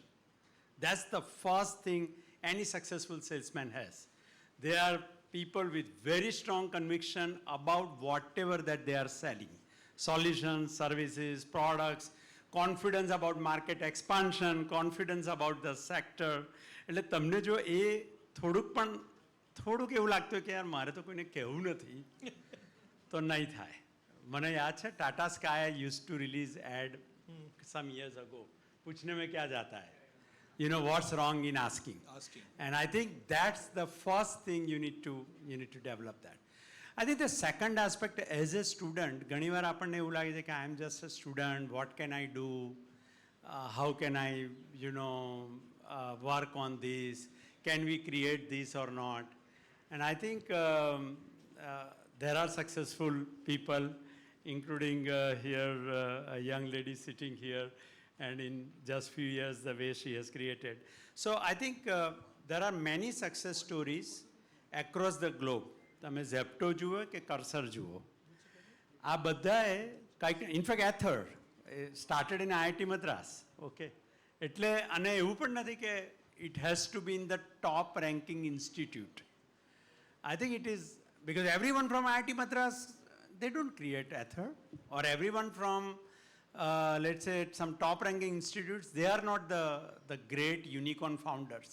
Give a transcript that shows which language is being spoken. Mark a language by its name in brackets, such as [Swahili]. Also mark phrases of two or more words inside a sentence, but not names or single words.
[English] That's the first thing any successful salesman has. They are people with very strong conviction about whatever that they are selling. Solutions, services, products, confidence about market expansion, confidence about the sector. [Gujarati] એટલે તમને જો એ થોડુંક એવું લાગતું કે યાર મારે તો કોઈને કહેવું નથી તો નહીં થાય. મને યાદ છે [English] ટાટા સ્કાય used to release ad some years ago. [Hindi] પૂછને में क्या जाता है? [English] You know what's wrong in asking. And I think that's the first thing you need to develop that. I think the second aspect, as a student, [Gujarati] ઘણીવાર આપણને એવું લાગે છે કે [English] I am just a student, what can I do? How can I, work on this? Can we create this or not? And I think there are successful people, including here a young lady sitting here, and in just few years the way she has created. So I think there are many success stories across the globe. [Gujarati] તમે ઝેપ્ટો જુઓ કે કર્સર જુઓ, આ બધાએ કંઈક ઇનફેક્ટ એથર [English] started in [Gujarati] IIT મદ્રાસ. ઓકે, એટલે અને એવું પણ નથી કે [English] it has to be in the top ranking institute. I think it is because everyone from IIT Madras, they don't create ether, or everyone from let's say some top ranking institutes, they are not the great unicorn founders.